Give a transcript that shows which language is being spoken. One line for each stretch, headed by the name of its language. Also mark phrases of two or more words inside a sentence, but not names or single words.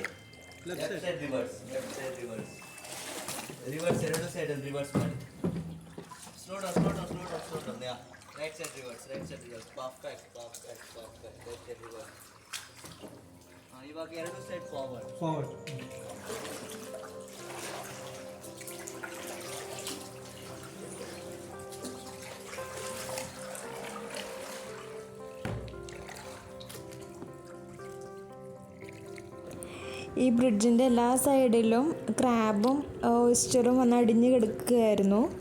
English: left side reverse.
Kannada: ಎರಡು ಸೈಡಲ್ಲಿ ರಿವರ್ಸ್ ಮಾಡಿ.
English: slow down. right side reverse. perfect. right side reverse.
Kannada: ಇವಾಗ ಎರಡು
English: side forward.
Malayalam: ഈ ബ്രിഡ്ജിൻ്റെ എല്ലാ സൈഡിലും ക്രാബും ഓയിസ്റ്ററും വന്ന് അടിഞ്ഞ് കിടക്കുകയായിരുന്നു.